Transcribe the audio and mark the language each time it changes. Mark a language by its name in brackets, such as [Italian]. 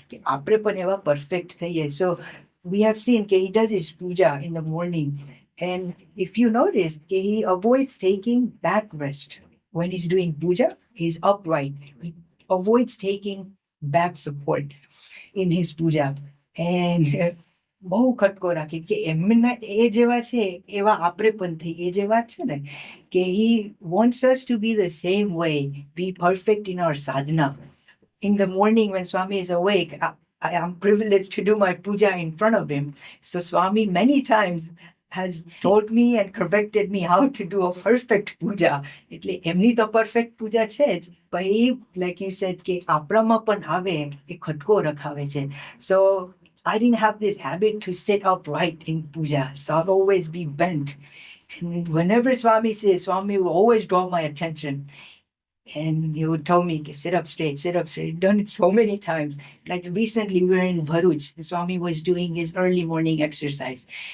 [Gujarati] Ki apne pan eva perfect thaiye. [English] So we have seen that he does his puja in the morning. And if you notice, he avoids taking back rest. When he's doing puja, he's upright. He avoids taking back support in his puja. [Gujarati] And બહુ ખટકો રાખે કે એમના એ જેવા છે એવા આપણે પણ થઈ એ જે વાત છે ને કે [English] he wants us to be the same way, be perfect in our sadhana. In the morning when Swami is awake, I am privileged to do my puja in front of him. So Swami many times has told me and corrected me how to do a perfect puja. [Gujarati] એટલે એમની તો perfect puja છે જ, [English] but he, like you said, [Gujarati] કે આપણામાં પણ આવે એ ખટકો રખાવે છે. [English] So I didn't have this habit to sit upright in puja, so I'd always be bent. And whenever Swami says, Swami will always draw my attention. And he would tell me, sit up straight, sit up straight. I've done it so many times. Like recently we were in Bharuch. The Swami was doing his early morning exercise.